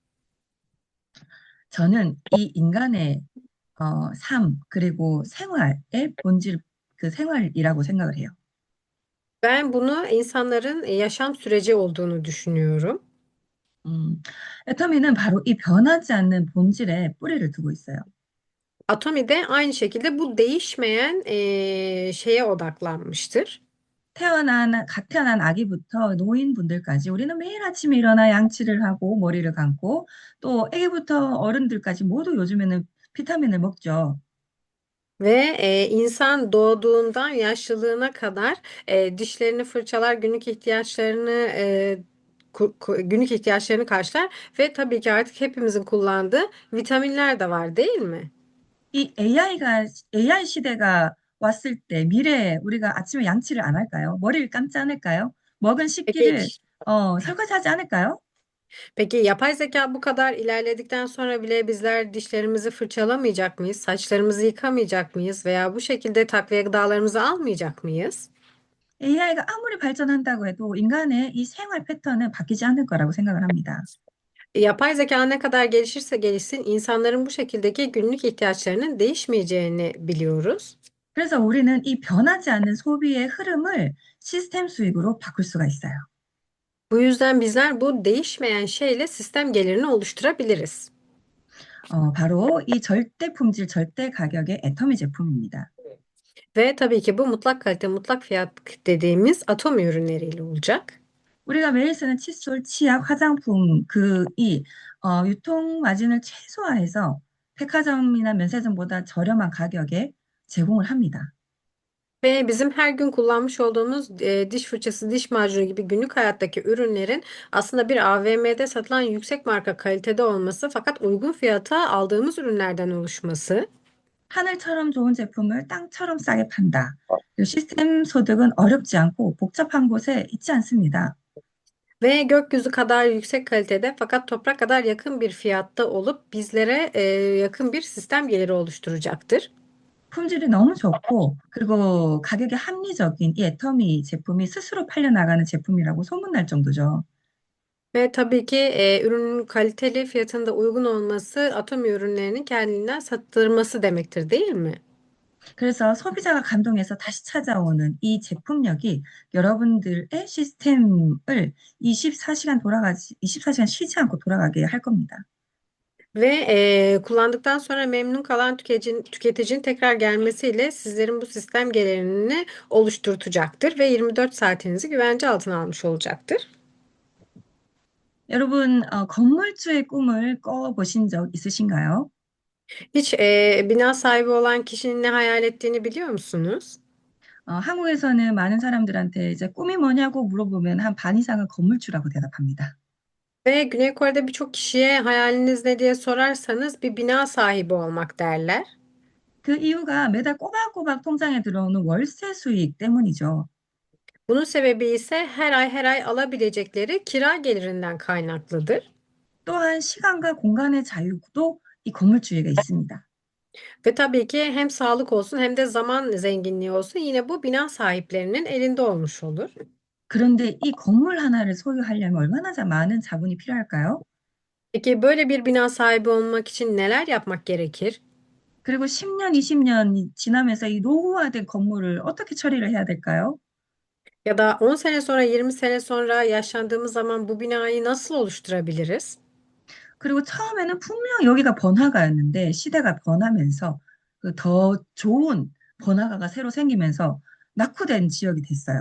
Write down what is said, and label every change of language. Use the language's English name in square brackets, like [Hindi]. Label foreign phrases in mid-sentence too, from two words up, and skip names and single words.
[Korean] 저는 이 인간의 삶 그리고 생활의 본질 그 생활이라고 생각을 해요. [Turkish] Ben bunu insanların yaşam süreci olduğunu düşünüyorum. [Korean] 애터미는 바로 이 변하지 않는 본질에 뿌리를 두고 있어요. [Turkish] Atomi de aynı şekilde bu değişmeyen şeye odaklanmıştır. [Korean] 갓 태어난 아기부터 노인분들까지 우리는 매일 아침에 일어나 양치를 하고 머리를 감고 또 아기부터 어른들까지 모두 요즘에는 비타민을 먹죠. [Turkish] Ve insan doğduğundan yaşlılığına kadar dişlerini fırçalar, günlük ihtiyaçlarını karşılar ve tabii ki artık hepimizin kullandığı vitaminler de var, değil mi? [Korean] 이 AI 시대가 왔을 때 미래에 우리가 아침에 양치를 안 할까요? 머리를 감지 않을까요? 먹은 [Turkish] Peki [Korean] 식기를 설거지하지 않을까요? [Turkish] Peki yapay zeka bu kadar ilerledikten sonra bile bizler dişlerimizi fırçalamayacak mıyız? Saçlarımızı yıkamayacak mıyız? Veya bu şekilde takviye gıdalarımızı almayacak mıyız? [Korean] AI가 아무리 발전한다고 해도 인간의 이 생활 패턴은 바뀌지 않을 거라고 생각을 합니다. [Turkish] Yapay zeka ne kadar gelişirse gelişsin insanların bu şekildeki günlük ihtiyaçlarının değişmeyeceğini biliyoruz. [Korean] 그래서 우리는 이 변하지 않는 소비의 흐름을 시스템 수익으로 바꿀 수가 있어요. [Turkish] Bu yüzden bizler bu değişmeyen şeyle sistem gelirini oluşturabiliriz. [Korean] 바로 이 절대 품질, 절대 가격의 애터미 제품입니다. [Turkish] Ve tabii ki bu mutlak kalite, mutlak fiyat dediğimiz atom ürünleriyle olacak. [Korean] 우리가 매일 쓰는 칫솔, 치약, 화장품 그이 유통 마진을 최소화해서 백화점이나 면세점보다 저렴한 가격에 제공을 합니다. [Turkish] Ve bizim her gün kullanmış olduğumuz diş fırçası, diş macunu gibi günlük hayattaki ürünlerin aslında bir AVM'de satılan yüksek marka kalitede olması fakat uygun fiyata aldığımız ürünlerden oluşması. [Korean] 하늘처럼 좋은 제품을 땅처럼 싸게 판다. 이 시스템 소득은 어렵지 않고 복잡한 곳에 있지 않습니다. [Turkish] Ve gökyüzü kadar yüksek kalitede fakat toprak kadar yakın bir fiyatta olup bizlere yakın bir sistem geliri oluşturacaktır. [Korean] 품질이 너무 좋고, 그리고 가격이 합리적인 이 애터미 제품이 스스로 팔려나가는 제품이라고 소문날 정도죠. [Turkish] Ve tabii ki ürünün kaliteli, fiyatının da uygun olması Atomi ürünlerinin kendinden sattırması demektir, değil mi? [Korean] 그래서 소비자가 감동해서 다시 찾아오는 이 제품력이 여러분들의 시스템을 24시간 쉬지 않고 돌아가게 할 겁니다. [Turkish] Ve kullandıktan sonra memnun kalan tüketicinin tekrar gelmesiyle sizlerin bu sistem gelirini oluşturtacaktır ve 24 saatinizi güvence altına almış olacaktır. [Korean] 여러분, 건물주의 꿈을 꿔보신 적 있으신가요? [Turkish] Hiç bina sahibi olan kişinin ne hayal ettiğini biliyor musunuz? [Korean] 한국에서는 많은 사람들한테 이제 꿈이 뭐냐고 물어보면 한 반 이상은 건물주라고 대답합니다. [Turkish] Ve Güney Kore'de birçok kişiye hayaliniz ne diye sorarsanız bir bina sahibi olmak derler. [Korean] 그 이유가 매달 꼬박꼬박 통장에 들어오는 월세 수익 때문이죠. [Turkish] Bunun sebebi ise her ay alabilecekleri kira gelirinden kaynaklıdır. [Korean] 또한 시간과 공간의 자유도 이 건물주에게 있습니다. [Turkish] Ve tabii ki hem sağlık olsun hem de zaman zenginliği olsun yine bu bina sahiplerinin elinde olmuş olur. [Korean] 그런데 이 건물 하나를 소유하려면 얼마나 많은 자본이 필요할까요? [Turkish] Peki böyle bir bina sahibi olmak için neler yapmak gerekir? [Korean] 그리고 10년, 20년 지나면서 이 노후화된 건물을 어떻게 처리를 해야 될까요? [Turkish] Ya da 10 sene sonra 20 sene sonra yaşlandığımız zaman bu binayı nasıl oluşturabiliriz? [Korean] 그리고 처음에는 분명 여기가 번화가였는데 시대가 변하면서 그더 좋은 번화가가 새로 생기면서 낙후된 지역이 됐어요.